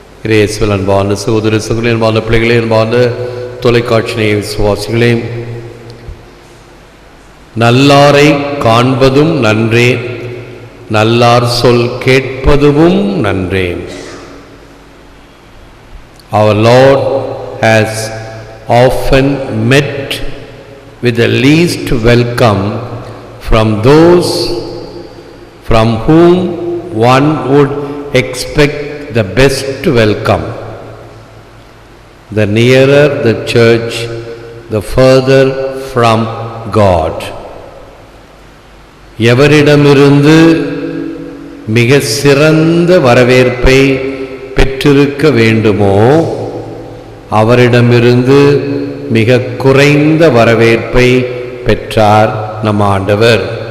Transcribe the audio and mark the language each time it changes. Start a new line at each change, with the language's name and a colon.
Tamil: இயேசுவில் அன்பான சகோதர சகோதரி, அன்பான பிள்ளைகளே, அன்பான தொலைக்காட்சி விசுவாசிகளே, நல்லாரை காண்பதும் நன்றே, நல்லார் சொல் கேட்பதும் நன்றே.
English: Our Lord has often met with the least welcome from those from whom one would expect the best welcome. The nearer the church, the further from God.
Tamil: எவரிடமிருந்து மிக சிறந்த வரவேற்பை பெற்றிருக்க வேண்டுமோ அவரிடமிருந்து மிக குறைந்த வரவேற்பை பெற்றார் நம் ஆண்டவர்.